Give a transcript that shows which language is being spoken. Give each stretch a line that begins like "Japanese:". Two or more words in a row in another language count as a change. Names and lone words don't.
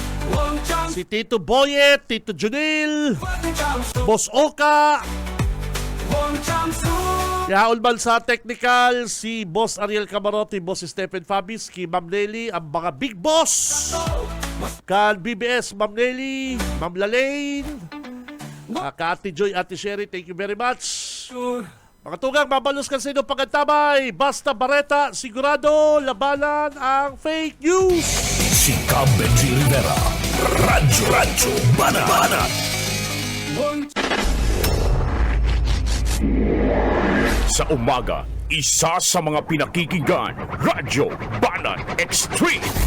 Bikol: Si Tito Boyet, Tito Junil, Boss Oka. Yaon man sa technical, si Boss Ariel Camarote, Boss Stephen Fabis, ki Ma'am Nelly, ang mga big boss. Kan BBS, Ma'am Nelly, Ma'am Lalaine, ka Ate Joy, Ate Sherry,
English: thank you very much.
Bikol: Mga tugang, mabalos ka sa inyo pagkantabay.
Filipino: Basta Bareta, sigurado, labanan ang
English: fake news.
Filipino: Si Benji Rivera. Radyo Banat. Sa umaga, isa sa mga pinakikinggan, Radyo Banat Extreme.